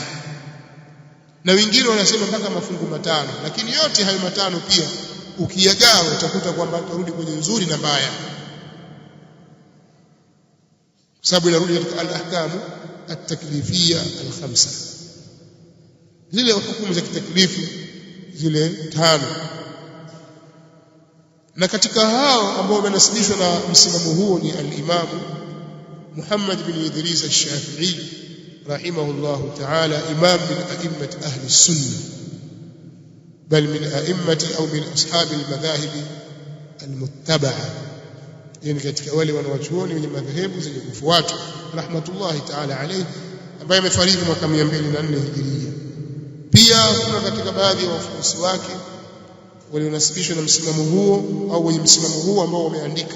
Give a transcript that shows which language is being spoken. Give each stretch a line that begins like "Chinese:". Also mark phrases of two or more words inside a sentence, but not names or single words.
Swahili: Na wengine wanasema mpaka mafungu matano, lakini yote hayo matano pia ukiyagawa utakuta kwamba utarudi kwenye nzuri na mbaya, kwa sababu inarudi katika
Arabic: الأحكام التكليفية الخمسة,
Swahili: zile hukumu za kitaklifu zile tano. Na katika hao ambao wamenasibishwa na msimamo huo ni al-Imam Muhammad bin Idris al-Shafi'i
Arabic: رحمه الله تعالى, إمام من أئمة أهل السنة بل من أئمة أو من أصحاب المذاهب المتبعة,
Swahili: yani katika wale wanawachuoni wenye madhehebu zenye kufuatwa
Arabic: رحمة الله تعالى عليه,
Swahili: ambaye amefariki mwaka 204 Hijiria. Pia kuna katika baadhi ya wafuasi wake walionasibishwa na msimamo huo au wenye msimamo huo ambao wameandika.